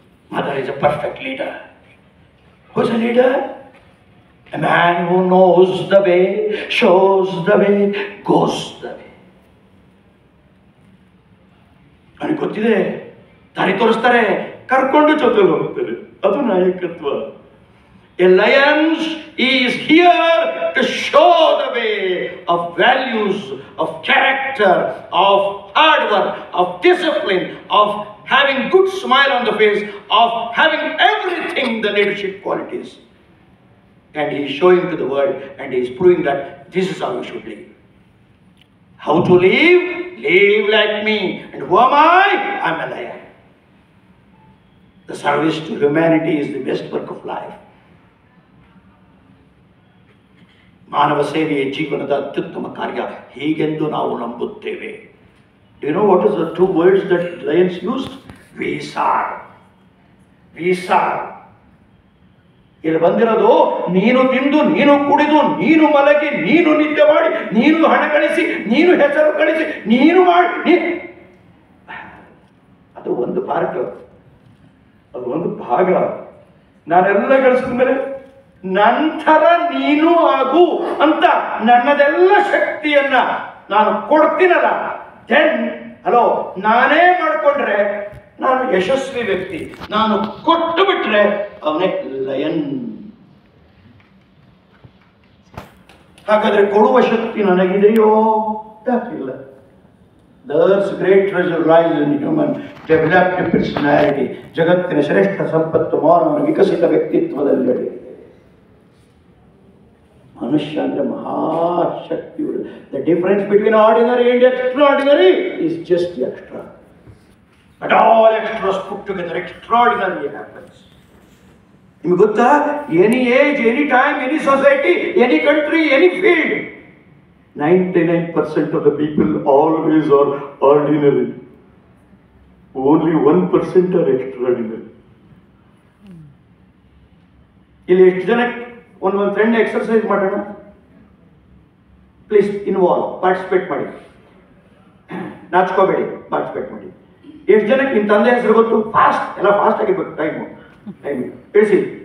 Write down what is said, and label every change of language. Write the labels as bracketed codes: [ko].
[en] Mother is a perfect leader. Who's a leader? A man who knows the way, shows the way, goes the way. [kn] ನನಗೆ ಗೊತ್ತಿದೆ, ದಾರಿ ತೋರಿಸ್ತಾರೆ, ಕರ್ಕೊಂಡು ಜೊತೆಲಿ ಹೋಗ್ತಾರೆ. ಅದು ನಾಯಕತ್ವ. [en] A lion is here to show the way of values, of character, of hard work, of discipline, of having good smile on the face, of having everything, the leadership qualities. And he is showing to the world, and he is proving that this is how you should live. How to live? Live like me. And who am I? I am a lion. The service to humanity is the best work of life. [kn] ಮಾನವ ಸೇವೆಯ ಜೀವನದ ಅತ್ಯುತ್ತಮ ಕಾರ್ಯ ಹೀಗೆಂದು ನಾವು ನಂಬುತ್ತೇವೆ. [en] Do you know what is the 2 words that lions used? We serve. We serve. [kn] ಇಲ್ಲಿ ಬಂದಿರೋದು, ನೀನು ತಿಂದು, ನೀನು ಕುಡಿದು, ನೀನು ಮಲಗಿ, ನೀನು ನಿದ್ದೆ ಮಾಡಿ, ನೀನು ಹಣ ಗಳಿಸಿ, ನೀನು ಹೆಸರು ಗಳಿಸಿ, ನೀನು ಮಾಡಿ, ಅದು ಒಂದು ಪಾರ್ಟ್, ಅದು ಒಂದು ಭಾಗ. ನಾನೆಲ್ಲ ಗಳಿಸಿದ ಮೇಲೆ ನಂತರ ನೀನು ಆಗು ಅಂತ ನನ್ನದೆಲ್ಲ ಶಕ್ತಿಯನ್ನ ನಾನು ಕೊಡ್ತೀನಲ್ಲ, ದೆನ್ ಹಲೋ, ನಾನೇ ಮಾಡಿಕೊಂಡ್ರೆ ನಾನು ಯಶಸ್ವಿ ವ್ಯಕ್ತಿ. ನಾನು ಕೊಟ್ಟು ಬಿಟ್ರೆ ಅವನೇ ಲಯನ್. ಹಾಗಾದ್ರೆ ಕೊಡುವ ಶಕ್ತಿ ನನಗಿದೆಯೋ? ಯಾಕಿಲ್ಲ? [en] There's great treasure lies in human developed personality. [kn] ಜಗತ್ತಿನ ಶ್ರೇಷ್ಠ ಸಂಪತ್ತು ಮಾನವನ ವಿಕಸಿತ ವ್ಯಕ್ತಿತ್ವದಲ್ಲಿ. ಮನುಷ್ಯ ಅಂದ್ರೆ ಮಹಾಶಕ್ತಿ. [en] The difference between ordinary and extraordinary is just extra. But all extras put together, extraordinary happens. [kn] ನಿಮಗೆ ಗೊತ್ತಾ? [en] Any age, any time, any society, any country, any field, 99% of the people always are ordinary. Only 1% are extraordinary. [kn] ಇಲ್ಲಿ ಎಷ್ಟು ಜನ ಒಂದು friend exercise ಮಾಡೋಣ? Please involve, participate ಮಾಡಿ, ನಾಚ್ಕೋಬೇಡಿ, participate ಮಾಡಿ. ಎಷ್ಟು ಜನಕ್ಕೆ ನಿಮ್ಮ ತಂದೆ ಹೆಸರು ಗೊತ್ತು? ಫಾಸ್ಟ್, ಎಲ್ಲ ಫಾಸ್ಟ್ ಆಗಿರ್ಬೇಕು. ಟೈಮು ತಿಳಿಸಿ.